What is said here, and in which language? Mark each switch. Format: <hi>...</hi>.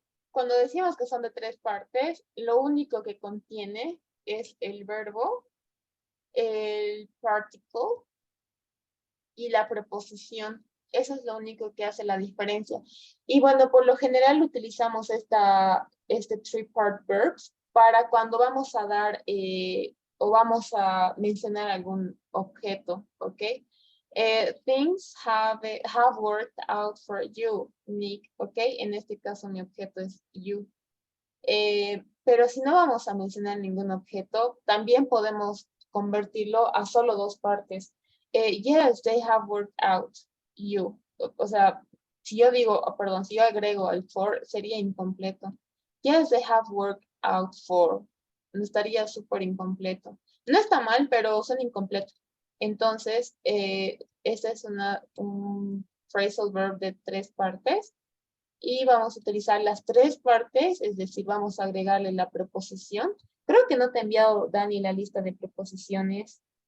<es>Cuando decimos que son de 3 partes, lo único que contiene es el verbo, el particle y la preposición. Eso es lo único que hace la diferencia. Y bueno, por lo general utilizamos este three-part verbs para cuando vamos a dar o vamos a mencionar algún objeto, ¿ok?</es> <en>Things have worked out for you, Nick, ¿ok?</en> <es>En este caso mi objeto es you. Pero si no vamos a mencionar ningún objeto, también podemos convertirlo a solo 2 partes.</es> <en>Yes, they have worked out you.</en> <es>O sea, si yo digo, perdón, si yo agrego el for, sería incompleto.</es> <en>Yes, they have worked out for.</en> <es>Estaría súper incompleto. No está mal, pero son incompletos. Entonces, esta es un phrasal verb de 3 partes. Y vamos a utilizar las 3 partes, es decir, vamos a agregarle la preposición. Creo que no te he enviado, Dani, la lista de preposiciones.</es>